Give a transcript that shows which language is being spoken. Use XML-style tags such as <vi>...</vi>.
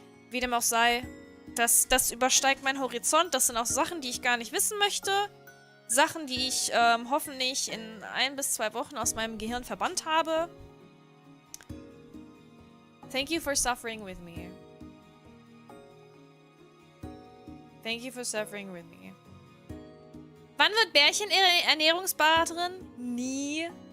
<de>Wie dem auch sei, das übersteigt meinen Horizont. Das sind auch Sachen, die ich gar nicht wissen möchte. Sachen, die ich hoffentlich in 1 bis 2 Wochen aus meinem Gehirn verbannt habe.</de> <en>Thank you for suffering with me. Thank you for suffering with me.</en> <de>Wann wird Bärchen Ernährungsberaterin? Nie.</de>